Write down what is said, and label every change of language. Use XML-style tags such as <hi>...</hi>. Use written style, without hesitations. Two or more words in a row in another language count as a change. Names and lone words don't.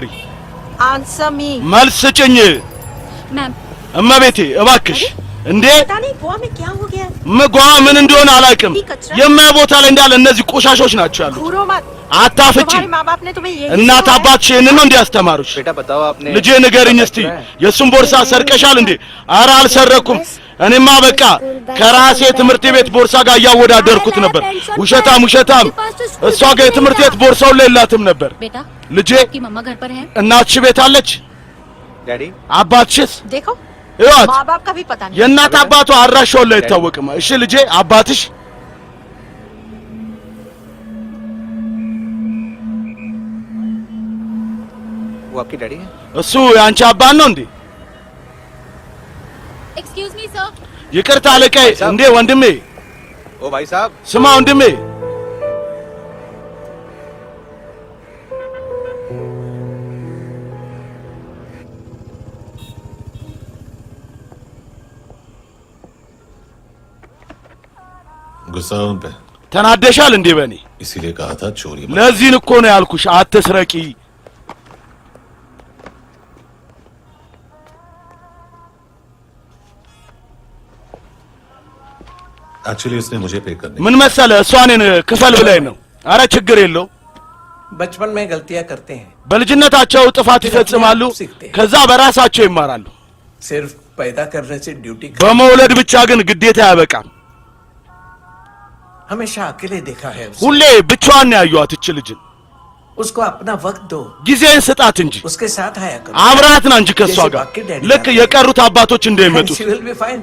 <en>answer me</en> <am>መልስ ስጭኝ मैम እመቤቴ እባክሽ እንዴ</am> <hi>पता नहीं गोवा में क्या हो गया</hi> <am>መጓ ምን እንደሆነ አላውቅም የማይ ቦታ ላይ እንዳለ እነዚህ ቆሻሾች ናቸው ያሉት</am> <hi>घूरो मत</hi> <am>አታፍጪ</am> <hi>तुम्हारे माँ बाप ने तुम्हें यही</hi> <am>እናት አባትሽ እነን ነው እንዲያስተማሩሽ</am> <hi>बेटा बताओ आपने</hi> <am>ልጄ ንገሪኝ እስቲ የሱን ቦርሳ ሰርቀሻል እንዴ ኧረ አልሰረኩም እኔማ በቃ ከራሴ ትምህርት ቤት ቦርሳ ጋር ያወዳደርኩት ነበር ውሸታም እሷ ጋር የትምህርት ቤት ቦርሳው ላይ የላትም ነበር</am> <hi>बेटा</hi> <am>ልጄ</am> <hi>की मम्मा घर पर है</hi> <am>እናትሽ ቤት አለች डैडी አባትሽስ</am> <hi>देखो</hi> <am>ይዋት</am> <hi>माँ बाप का भी पता नहीं</hi> <am>የእናት አባቷ አድራሻው ላይ አይታወቅም እሺ ልጄ አባትሽ</am> <hi>वो आपकी डैडी है</hi> <am>እሱ ያንቺ አባት ነው እንዴ</am> <en>excuse me sir</en> <am>ይቅርታ አለቃዬ እንዴ ወንድሜ</am> <hi>ओ भाई साहब</hi> <am>ስማ ወንድሜ</am> <hi>गुस्सा उन पे</hi> <am>ተናደሻል እንዴ በኔ</am> <hi>इसीलिए कहा था चोरी मत</hi> <am>ለዚህ እኮ ነው ያልኩሽ አትስረቂ</am> <hi>एक्चुअली उसने मुझे पे करने</hi> <am>ምን መሰለ እሷ እኔን ክፈል ብላኝ ነው አረ ችግር የለው</am> <hi>बचपन में गलतियां करते हैं</hi> <am>በልጅነታቸው ጥፋት ይፈጽማሉ ከዛ በራሳቸው ይማራሉ</am> <hi>सिर्फ पैदा करने से ड्यूटी</hi> <am>በመውለድ ብቻ ግን ግዴታ ያበቃም</am> <hi>हमेशा अकेले देखा है उसे।</hi> <am>ሁሌ ብቻዋን ያዩዋት እች ልጅን</am> <hi>उसको अपना वक्त दो</hi> <am>ጊዜን ስጣት እንጂ</am> <hi>उसके साथ आया करो</hi> <am>አብራት ና እንጂ ከሷ ጋር ልክ የቀሩት አባቶች እንደሚመጡት</am> <en>She will be fine</en>